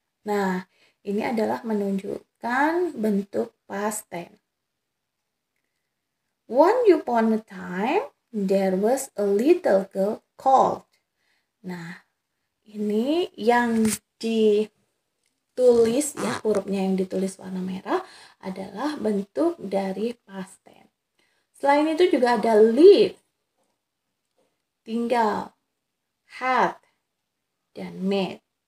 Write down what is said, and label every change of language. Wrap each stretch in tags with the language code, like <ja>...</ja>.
<id>Nah, ini adalah menunjukkan bentuk past tense.</id> <en>Once upon a time, there was a little girl called.</en> <id>Nah, ini yang ditulis ya, hurufnya yang ditulis warna merah adalah bentuk dari past tense. Selain itu juga ada live, tinggal, had, dan made.</id>